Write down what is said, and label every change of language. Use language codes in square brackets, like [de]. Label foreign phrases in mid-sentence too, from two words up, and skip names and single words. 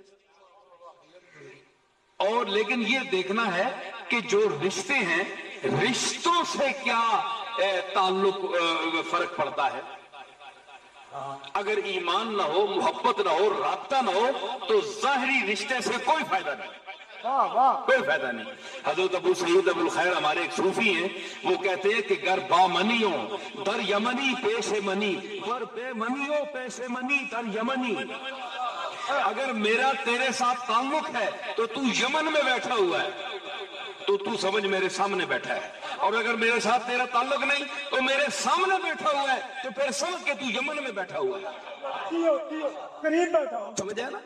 [ur] اور لیکن یہ دیکھنا ہے کہ جو رشتے ہیں رشتوں سے کیا تعلق فرق پڑتا ہے. اگر ایمان نہ ہو، محبت نہ ہو، رابطہ نہ ہو تو ظاہری رشتے سے کوئی فائدہ نہیں، کوئی فائدہ نہیں۔ حضرت ابو سعید ابو الخیر ہمارے ایک صوفی ہیں، وہ کہتے ہیں کہ [fa] گر با منی ہو در یمنی پیش منی، ور بے منی ہو پیش منی در یمنی۔ [ur] اگر میرا تیرے ساتھ تعلق ہے تو تو یمن میں بیٹھا ہوا ہے، تو سمجھ میرے سامنے بیٹھا ہے، اور اگر میرے ساتھ تیرا تعلق نہیں تو میرے سامنے بیٹھا ہوا ہے تو پھر سمجھ کہ تو یمن میں بیٹھا ہوا ہے، سمجھا نا؟